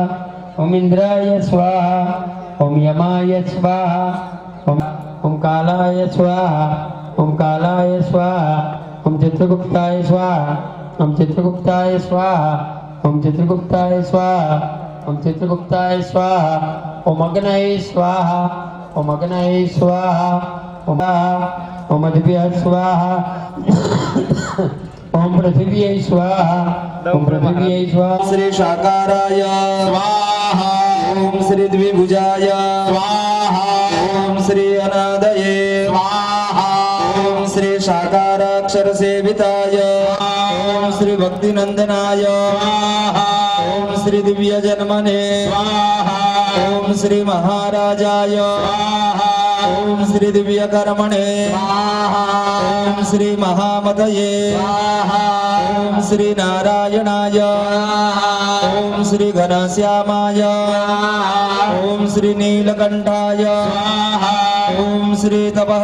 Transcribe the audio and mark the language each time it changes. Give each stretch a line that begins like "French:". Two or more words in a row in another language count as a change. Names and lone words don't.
Sanskrit: ઓમ ઇન્દ્રાય સ્વાહા, ઓમ યમાય સ્વાહા, ઓમ કાલાય સ્વાહા, ઓમ કાલાય સ્વાહા, ઓમ ચિત્રગુપ્તાય સ્વાહા, ઓમ ચિત્રગુપ્તાય સ્વાહા, ઓમ ચિત્રગુપ્તાય સ્વાહા, ઓમ ચિત્રગુપ્તાય સ્વાહા, ઓમ અગ્નये સ્વાહા, ઓમ અગ્નये સ્વાહા, ઓમ અદ્ભ્ય સ્વાહા, ઓમ પૃથિવ્यै સ્વાહા, ઓમ પૃથિવ્यै સ્વાહા. શ્રી શાકારાય સ્વાહા. ओम श्री द्विभुजाय स्वाहा ओम श्री अनादये स्वाहा ओम श्री शाकाराक्षर सेविताय ओम श्री भक्तिनंदनाय ओम श्री दिव्य जन्मने ओम श्री महाराजाय ओम श्री दिव्य कर्मणे ओम श्री महामतये ओम श्री नारायणाय ओम श्री घनश्यामाय ओम श्री नीलकंठाय ओम श्री तपः